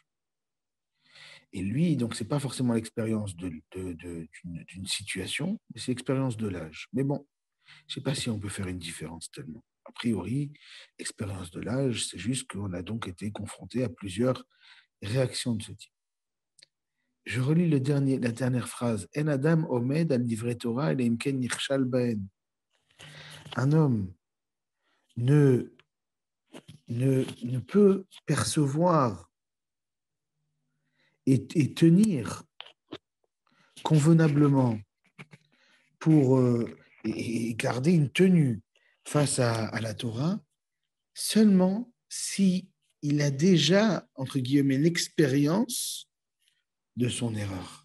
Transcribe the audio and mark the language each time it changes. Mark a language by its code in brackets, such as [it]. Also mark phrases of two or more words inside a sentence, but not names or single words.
[fr] Et lui, donc, ce n'est pas forcément l'expérience d'une situation, mais c'est l'expérience de l'âge. Mais bon, je ne sais pas si on peut faire une différence tellement. A priori, expérience de l'âge, c'est juste qu'on a donc été confronté à plusieurs réactions de ce type. Je relis la dernière phrase. [he] אין אדם עומד על דברי תורה אלא אם כן נכשל בהן. [fr] Un homme ne peut percevoir et tenir convenablement pour et garder une tenue face à la Torah seulement si il a déjà, entre guillemets, l'expérience de son erreur.